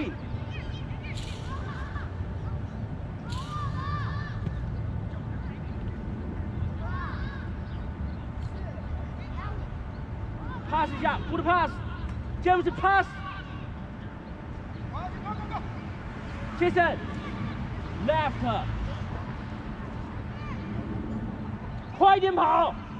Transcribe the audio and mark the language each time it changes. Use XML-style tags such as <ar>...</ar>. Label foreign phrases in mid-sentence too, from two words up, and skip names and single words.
<en>win。pass 一下 ，good pass，James pass，Jason left，</en> <zh>快点跑。</zh>